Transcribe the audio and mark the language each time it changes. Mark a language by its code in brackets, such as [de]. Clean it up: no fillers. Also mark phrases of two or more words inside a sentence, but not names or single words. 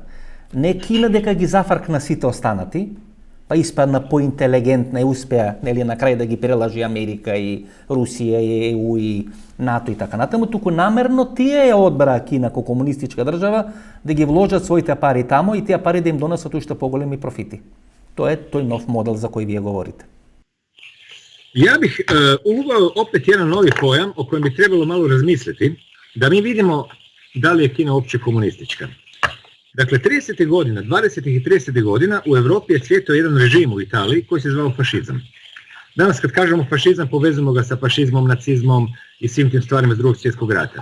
[mk] Не Кина дека ги зафркна сите останати, па испадна поинтелигентна и успеа, нели, на крај да ги прелажи Америка и Русија и ЕУ и НАТО и така натаму, туку намерно тие ја одбраа Кина како комунистичка држава да ги вложат своите пари тамо и тие пари да им донесат уште поголеми профити. Тоа е тој нов модел за кој вие говорите. [hr] Ja bih uveo opet jedan novi pojam o kojem bi trebalo malo razmisliti, da mi vidimo da li je Kina uopće komunistička. Dakle, 30. godina, 20. i 30. godina u Europi je cvjetao jedan režim u Italiji koji se zvao fašizam. Danas kad kažemo fašizam, povezujemo ga sa fašizmom, nacizmom i svim tim stvarima iz Drugog svjetskog rata.